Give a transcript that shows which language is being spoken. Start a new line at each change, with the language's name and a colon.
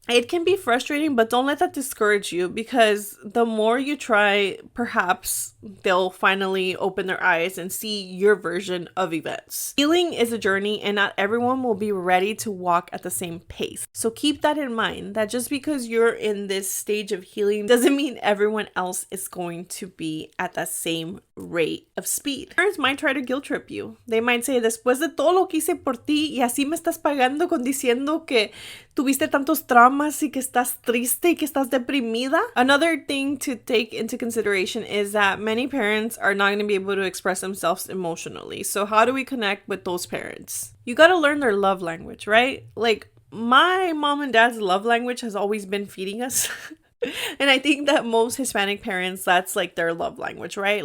English: It can be frustrating, but don't let that discourage you, because the more you try, perhaps they'll finally open their eyes and see your version of events. Healing is a journey, and not everyone will be ready to walk at the same pace. So keep that in mind, that just because you're in this stage of healing doesn't mean everyone else is going to be at that same rate of speed. Parents might try to guilt trip you. They might say,
Spanish: después de todo lo que hice por ti, y así me estás pagando con diciendo que tuviste tantos traumas y que estás triste y que estás deprimida.
English: Another thing to take into consideration is that many parents are not going to be able to express themselves emotionally. So how do we connect with those parents? You got to learn their love language, right? Like, my mom and dad's love language has always been feeding us. And I think that most Hispanic parents, that's like their love language, right?